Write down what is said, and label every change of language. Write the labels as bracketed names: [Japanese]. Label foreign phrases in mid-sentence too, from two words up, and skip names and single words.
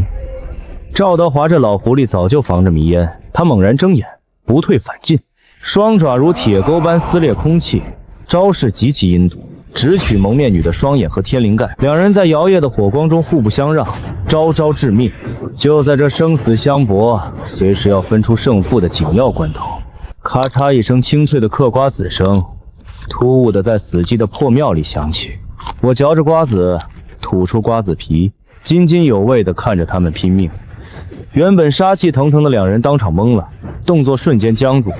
[Chinese] 趙德華這老狐狸早就防着迷煙，他猛然睜眼，不退反進，雙爪如鐵鈎般撕裂空氣，招式極其陰毒，直取蒙面女的雙眼和天靈蓋。兩人在搖曳的火光中互不相讓，招招致命。就在這生死相搏，隨時要分出勝負的緊要關頭，咔嚓一聲清脆的嗑瓜子聲突兀的在死寂的破廟裡響起。我嚼着瓜子，吐出瓜子皮，津津有味地看着他們拼命。原本杀气腾腾的两人当场懵了，动作瞬間僵住。